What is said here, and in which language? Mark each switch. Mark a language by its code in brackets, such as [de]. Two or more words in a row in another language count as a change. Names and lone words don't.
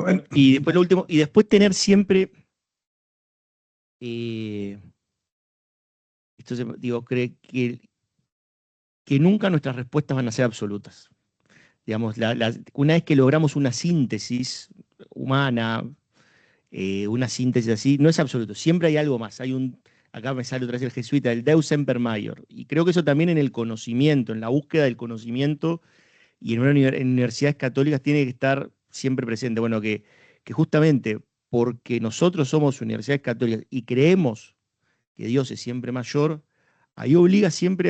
[es] Y después lo último, y después tener siempre, digo, que nunca nuestras respuestas van a ser absolutas. Digamos, una vez que logramos una síntesis humana, una síntesis así, no es absoluto, siempre hay algo más. Acá me sale otra vez el jesuita, el [la] Deus semper maior. [es] Y creo que eso también en el conocimiento, en la búsqueda del conocimiento y en universidades católicas tiene que estar siempre presente. Bueno, que justamente porque nosotros somos universidades católicas y creemos que Dios es siempre mayor, ahí obliga siempre a